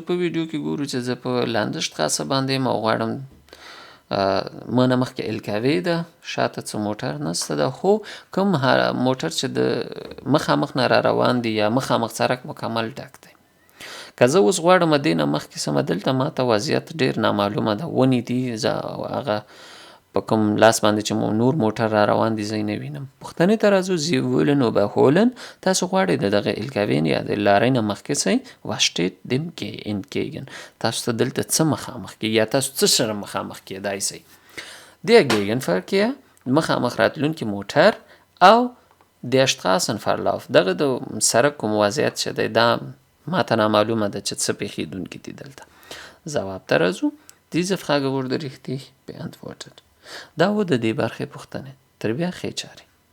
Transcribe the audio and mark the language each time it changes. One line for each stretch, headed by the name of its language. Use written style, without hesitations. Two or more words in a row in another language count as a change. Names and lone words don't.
Pashto: په ویډیو کې ګورو چې زه په لاندشتراسه باندې یم او غواړم مانه مخکې الکاوې ده، شاته څه موټر نسته ده، خو کوم موټر چې د مخامخ نه را روان دي یا مخامخ سړک مکمل ډک دی. که زه اوس غواړم دې نه مخکې سمه دلته ماته وضعیت ډېر نامعلومه ده، ونې دي، زه هغه په کوم لاس باندې چې نور موټر را روان دي زه یې نه وینم. پوښتنې ته راځو.
German: Sie wollen überholen.
Pashto: تاسو غواړئ د دغه الکاوین یا د لارۍ نه مخکې سئ.
German: Was steht dem entgegen.
Pashto: تاسو ته دلته څه مخامخ کېږي یا تاسو څه سره مخامخ کېدای سئ.
German: Der Gegenverkehr
Pashto: مخامخ راتلونکي موټر او
German: der Straßenverlauf
Pashto: دغه د سړک کوم وضعیت چې دی دا ماته نامعلومه ده چې څه پېښېدونکي دي دلته. ځواب ته راځو.
German: Diese Frage wurde richtig beantwortet.
Pashto: دا و د دې برخې پوښتنې. تر بیا ښې چارې.